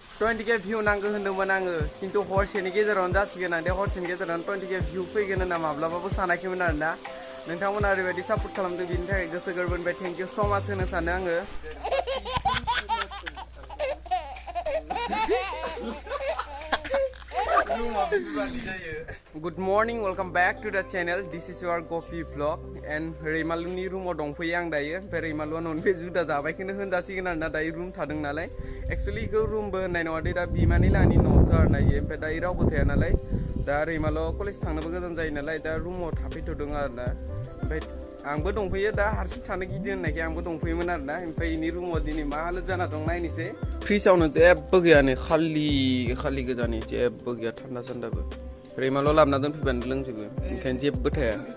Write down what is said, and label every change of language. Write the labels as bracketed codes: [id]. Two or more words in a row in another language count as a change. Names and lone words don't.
[brx] 20k view नांगौ होनदोंमोन आङो खिन्थु हरसेनि गेजेरावनो जासिगोन आं हरसेनि गेजेरावनो 20k view फैगोन होनना माब्लाबाबो सानाखैमोन आरोना नोंथांमोना ओरैबायदि सापर्ट खालामदों बिनि थाखाय गोसो गोरबोनिफ्राय [en] thank you so much [brx] होनो सानो आङो [en] Good morning, welcome back to the channel. This is your Gopi vlog and [brx] Reimaluni room dongfैयो आं दायो ओमफ्राय रैमालुआ न'निफ्राय जुदा जाबायखौनो होनजासिगोन आरोना दायो रुम थादों नालाय एक्चुअली इखौ रुमबो होननाय नङा दा बिमानि लानि न'सो आरोना इयो ओमफ्राय दायो रावबो थाया नालाय दा रैमालुआ कलेज थांनोबो गोजान जायो नालाय दा रुमाव थाफैथ'दों आरोना ओमफ्राय आंबो दंफैयो दा हारसिं थानो गिदिं होननायखाय आंबो दंफैयोमोन आरोना ओमफ्राय इनि रुमाव दिनै मा हालोद जाना दं नायनोसै फ्रिजआवनो जेबो गैयानो खालि गोजानि जेबो गैया थान्दा सान्दाबो रैमालुआ लाबोना दोनफैबानो लोंजोबो ओंखायनो जेबो थाया